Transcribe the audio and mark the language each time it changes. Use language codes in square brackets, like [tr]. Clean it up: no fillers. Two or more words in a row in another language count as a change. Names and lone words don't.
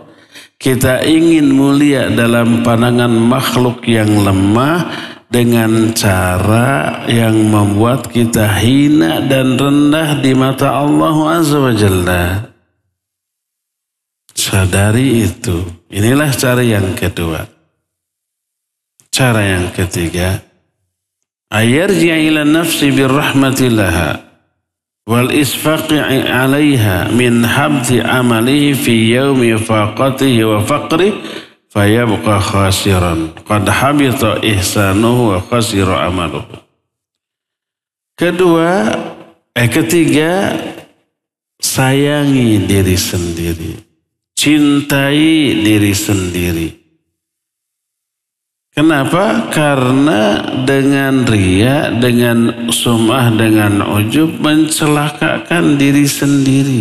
[id] Kita ingin mulia dalam pandangan makhluk yang lemah dengan cara yang membuat kita hina dan rendah di mata Allah [ar] عز وجل. [id] Sadari itu. Inilah cara yang kedua. Cara yang ketiga, [ar] أيرجع إلى نفسه بالرحمة والإشفاق عليها من حبط عمله في يوم فاقته وفقره فيبقى خاسرا قد حبط إحسانه وخسر عمله. [id] Ketiga, sayangi diri sendiri, cintai diri sendiri. Kenapa? Karena dengan riya, dengan sum'ah, dengan ujub mencelakakan diri sendiri.